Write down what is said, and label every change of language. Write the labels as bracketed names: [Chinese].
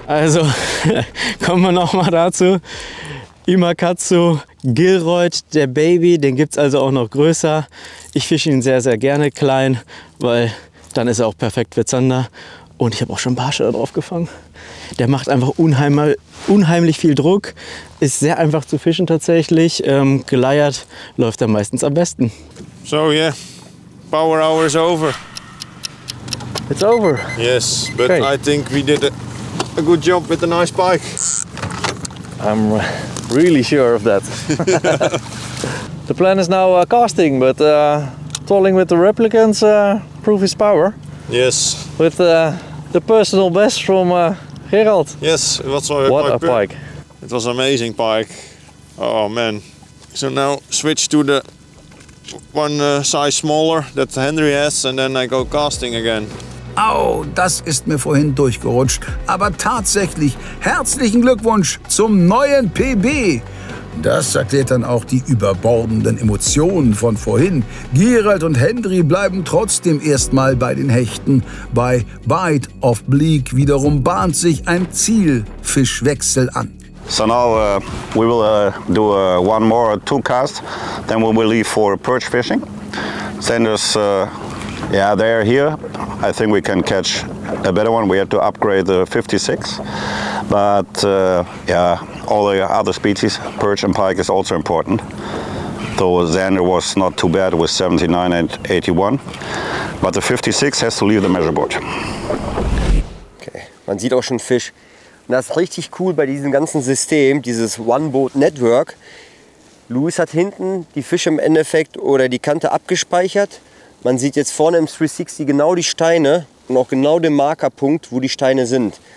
[German] Also, kommen wir noch mal dazu. Imakatsu Gilroyd, der Baby, den gibt es also auch noch größer. Ich fische ihn sehr, sehr gerne klein, weil dann ist er auch perfekt für Zander. Und ich habe auch schon Barsche da drauf gefangen. Der macht einfach unheimlich viel Druck, ist sehr einfach zu fischen tatsächlich. Geleiert läuft er meistens am besten. [English] So yeah, power hour is over. It's over? Yes, but Okay. I think we did a good job with a nice pike. I'm really sure of that. The plan is now casting, but trolling with the replicants prove his power. Yes. With the personal best from Gerald. Yes, it was What my a pike. It was amazing pike. Oh man. So now switch to the one size smaller that Henry has and then I go casting again. [German] Au, das ist mir vorhin durchgerutscht. Aber tatsächlich, herzlichen Glückwunsch zum neuen PB. Das erklärt dann auch die überbordenden Emotionen von vorhin. Gerald und Henry bleiben trotzdem erstmal bei den Hechten. Bei Bite of Bleak wiederum bahnt sich ein Zielfischwechsel an. [English] So now we will do one more or two casts, then we will leave for perch fishing. Sanders, yeah, they're here. I think we can catch a better one. We had to upgrade the 56, but yeah, all the other species, perch and pike is also important. So Xander was not too bad with 79 and 81, but the 56 has to leave the measure board. [German] Okay, man sieht auch schon Fisch. Und das ist richtig cool bei diesem ganzen System, dieses One-Boat-Network. Luis hat hinten die Fische im Endeffekt oder die Kante abgespeichert. Man sieht jetzt vorne im 360 genau die Steine und auch genau den Markerpunkt, wo die Steine sind.